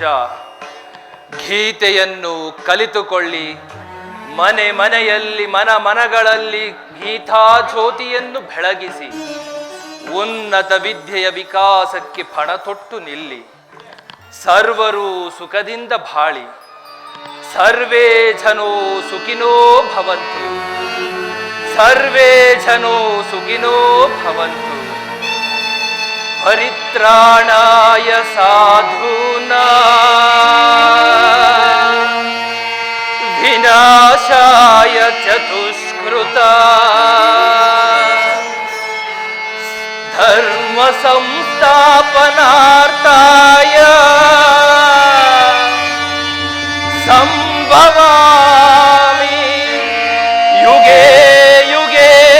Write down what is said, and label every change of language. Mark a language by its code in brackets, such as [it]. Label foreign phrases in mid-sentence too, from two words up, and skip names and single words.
[kn] ಗೀತೆಯನ್ನು ಕಲಿತುಕೊಳ್ಳಿ, ಮನೆ ಮನೆಯಲ್ಲಿ, ಮನಗಳಲ್ಲಿ ಗೀತಾಜ್ಯೋತಿಯನ್ನು ಬೆಳಗಿಸಿ ಉನ್ನತ ವಿದ್ಯೆಯ ವಿಕಾಸಕ್ಕೆ ಪಣ ತೊಟ್ಟು ನಿಲ್ಲಿ. ಸರ್ವರು ಸುಖದಿಂದ ಬಾಳಿ, [sa] ಸರ್ವೇ ಜನೋ ಸುಖಿನೋ ಭವಂತು, ಸರ್ವೇ ಜನೋ ಸುಖಿನೋ ಭವಂತು. ಪರಿತ್ರಾಣಾಯ ಸಾಧೂನಾಂ ವಿನಾಶಾಯ ಚತುಷ್ಕೃತಾಂ ಧರ್ಮ ಸಂಸ್ಥಾಪನಾರ್ಥಾಯ ಸಂಭವಾಮಿ ಯುಗೇ ಯುಗೇ.